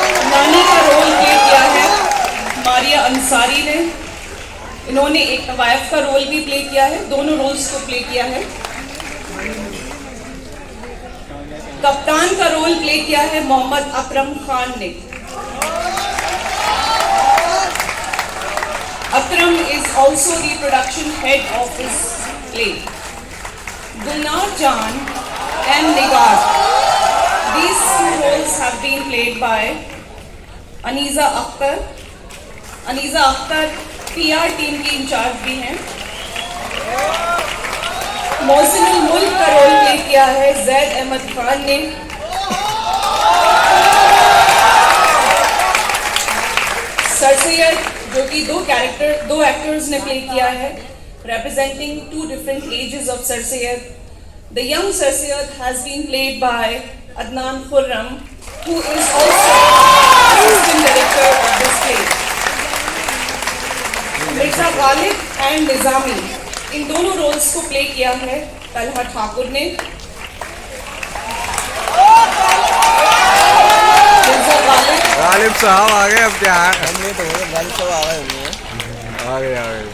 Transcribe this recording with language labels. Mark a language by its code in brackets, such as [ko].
[hi] नानी का role play किया है मारिया अंसारी ने। इन्होंने एक तवायफ का रोल भी प्ले किया है, दोनों रोल्स को प्ले किया है। कप्तान का रोल प्ले किया है मोहम्मद अकरम खान ने। [en] Akram is also the production head of this play. Gulnar Jan and Nigar. These two roles have been played by [hi] Aniza Akhtar. Aniza Akhtar PR team की इंचार्ज भी हैं. मोहसिनुल मुल्क का रोल प्ले किया है जैद अहमद खान ने. सर सैयद जो कि दो एक्टर्स ने प्ले किया है, [en] representing two different ages of Sir Syed. The young Sir Syed has been played by Adnan Khurram, who is also assistant director of this play. [hi] Mirza Ghalib and Nizami, इन दोनों रोल्स को प्ले किया है तलहा ठाकुर ने. मिर्जा गालिब साहब आ गए. अब क्या हमने तो गालिब साहब आ गए.